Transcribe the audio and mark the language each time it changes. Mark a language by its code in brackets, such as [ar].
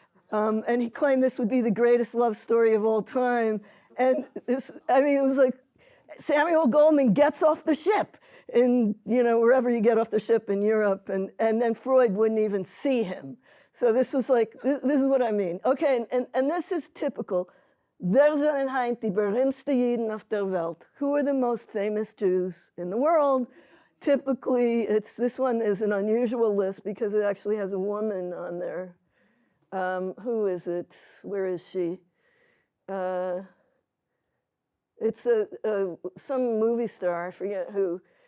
[en] And he claimed this would be the greatest love story of all time. And this, I mean, it was like Samuel Goldwyn gets off the ship in, you know, wherever you get off the ship in Europe, and then Freud wouldn't even see him. So this was like, this is what I mean. Okay, and this is typical. [de] Wer sind die berühmtesten Juden auf der Welt? [en] Who are the most famous Jews in the world? Typically, this one is an unusual list because it actually has a woman on there. Who is it? Where is she? It's some movie star, I forget who.